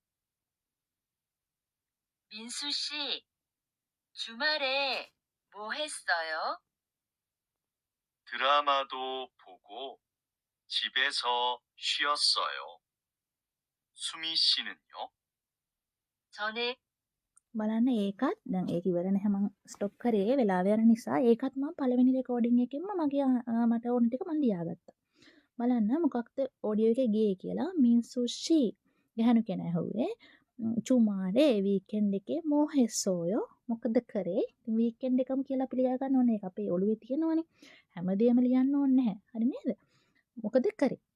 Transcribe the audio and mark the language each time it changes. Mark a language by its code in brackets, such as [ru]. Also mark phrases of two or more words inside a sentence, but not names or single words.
[ko] 민수 씨, 주말에 뭐 했어요? 드라마도 보고 집에서 쉬었어요. 수미 씨는요? 저는 [si] බලන්න ඒකත් දැන් ඒක ඉවර නැහැ මම ස්ටොප් කරේ වෙලාව යන නිසා ඒකත් මම පළවෙනි රෙකෝඩින් එකෙන්ම මගේ මට ඕන ටික මම ලියාගත්තා. බලන්න මොකක්ද ඔඩියෝ එකේ ගියේ කියලා මින්සුෂි ගැහණු කෙනා ඇහුවේ චුමාරේ වීකෙන්ඩ් එකේ [ko] 뭐 했어요 [si] මොකද කරේ වීකෙන්ඩ් එකම කියලා අපි ලියා ගන්න ඕනේ ඒක අපේ ඔළුවේ තියෙනවනේ හැමදේම ලියන්න ඕනේ නැහැ හරි නේද මොකද කරේ